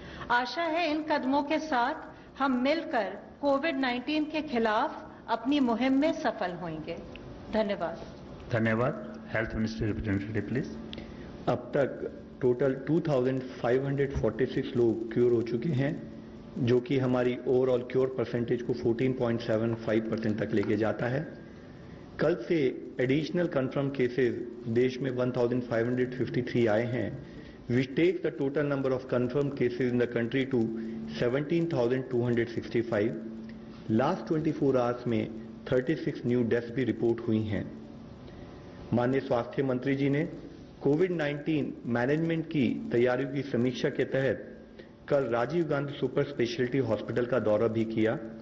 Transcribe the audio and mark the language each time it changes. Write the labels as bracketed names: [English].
[Hindi] आशा है इन कदमों के साथ हम मिलकर कोविड-19 के खिलाफ अपनी मुहिम में सफल होंगे। धन्यवाद। धन्यवाद। Health ministry representative please. अब तक टोटल 2546 लोग क्योर हो चुके हैं, जो कि हमारी ओवरऑल क्योर परसेंटेज को 14.75% तक लेके जाता है। कल से एडिशनल कंफर्म केसेस देश में 1553 आए हैं, [English] which takes the total number of confirmed cases in the country to 17,265. Last 24 hours [Hindi] में 36 न्यू डेथ्स भी रिपोर्ट हुई हैं। माननीय स्वास्थ्य मंत्री जी ने कोविड-19 मैनेजमेंट की तैयारियों की समीक्षा के तहत कल Rajiv Gandhi super speciality hospital का दौरा भी किया।